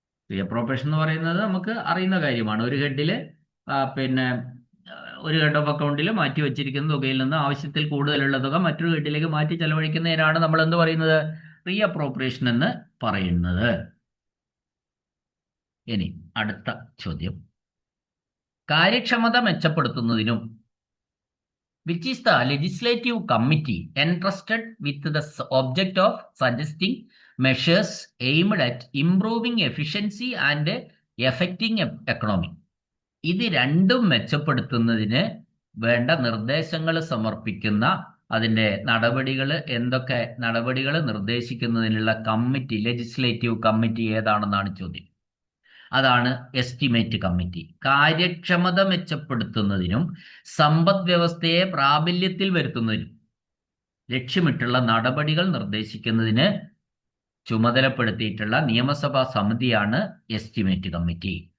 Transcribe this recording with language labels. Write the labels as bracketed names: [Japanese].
[Malayalam] റീഅപ്രോപ്രിയേഷൻ എന്ന് പറയുന്നത് നമുക്ക് അറിയുന്ന കാര്യമാണ്. ഒരു ഹെഡിൽ പിന്നെ ഒരു ഹെഡ് ഓഫ് അക്കൗണ്ടിൽ മാറ്റി വെച്ചിരിക്കുന്ന തുകയിൽ നിന്ന് ആവശ്യത്തിൽ കൂടുതലുള്ള തുക മറ്റൊരു ഹെഡിലേക്ക് മാറ്റി ചെലവഴിക്കുന്നതിനാണ് നമ്മൾ എന്ത് പറയുന്നത്? റീഅപ്രോപ്രിയേഷൻ എന്ന് പറയുന്നത്. ഇനി അടുത്ത ചോദ്യം, കാര്യക്ഷമത മെച്ചപ്പെടുത്തുന്നതിനും [English] Which is the legislative committee entrusted with the object of suggesting measures aimed at improving efficiency and affecting economy. [Malayalam] ഇത് രണ്ടും മെച്ചപ്പെടുത്തുന്നതിന് വേണ്ട നിർദ്ദേശങ്ങൾ സമർപ്പിക്കുന്ന, അതിൻ്റെ എന്തൊക്കെ നടപടികൾ നിർദ്ദേശിക്കുന്നതിനുള്ള കമ്മിറ്റി, ലെജിസ്ലേറ്റീവ് കമ്മിറ്റി ഏതാണെന്നാണ് ചോദ്യം. അതാണ് എസ്റ്റിമേറ്റ് കമ്മിറ്റി. കാര്യക്ഷമത മെച്ചപ്പെടുത്തുന്നതിനും സമ്പദ് വ്യവസ്ഥയെ പ്രാബല്യത്തിൽ വരുത്തുന്നതിനും ലക്ഷ്യമിട്ടുള്ള നടപടികൾ നിർദ്ദേശിക്കുന്നതിന് ചുമതലപ്പെടുത്തിയിട്ടുള്ള നിയമസഭാ സമിതിയാണ് എസ്റ്റിമേറ്റ് കമ്മിറ്റി.